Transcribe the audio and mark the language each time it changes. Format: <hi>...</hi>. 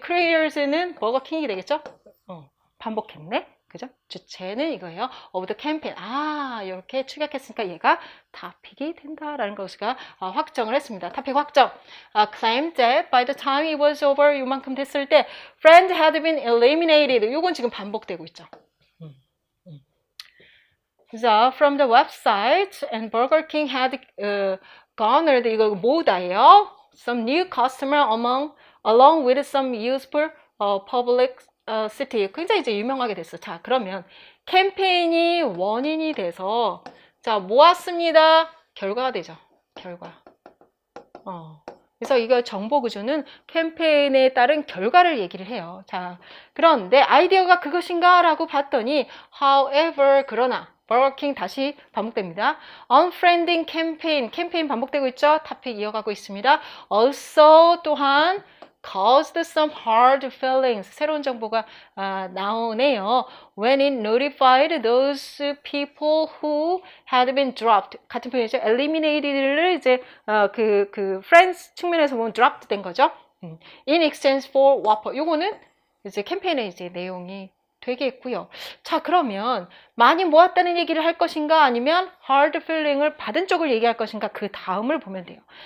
<ko>creators는 버거킹이 되겠죠? 반복했네. 그죠? 주체는 이거예요.</ko> <en>of the campaign.</en> <ko>이렇게 축약했으니까 얘가 토픽이 된다라는 것을 확정을 했습니다. 토픽 확정.</ko> <en>claimed that by the time it was over,</en> <ko>요만큼 됐을 때,</ko> <en>friends had been eliminated.</en> <ko>요건 지금 반복되고 있죠.</ko> <en>자, from the website and Burger King had garnered</en> <ko>이거 뭐다예요?</ko> <en>Some new customer along with some useful publicity.</en> <ko>굉장히 이제 유명하게 됐어. 자, 그러면 캠페인이 원인이 돼서 자, 모았습니다. 결과가 되죠. 결과. 그래서 이거 정보 구조는 캠페인에 따른 결과를 얘기를 해요. 자, 그런데 아이디어가 그것인가? 라고 봤더니 however, 그러나 버거킹 다시 반복됩니다. Unfriending 캠페인 반복되고 있죠. 토픽 이어가고 있습니다.</ko> <en>Also 또한 caused some hard feelings.</en> <ko>새로운 정보가 나오네요.</ko> <en>When it notified those people who had been dropped.</en> <ko>같은 표현이죠. eliminated를 이제 그 friends 측면에서 보면 dropped 된 거죠.</ko> <en>In exchange for Whopper.</en> <ko>요거는 이제 캠페인의 이제 내용이 되겠고요. 자, 그러면 많이 모았다는 얘기를 할 것인가 아니면 hard feeling을 받은 쪽을 얘기할 것인가 그 다음을 보면 돼요.</ko>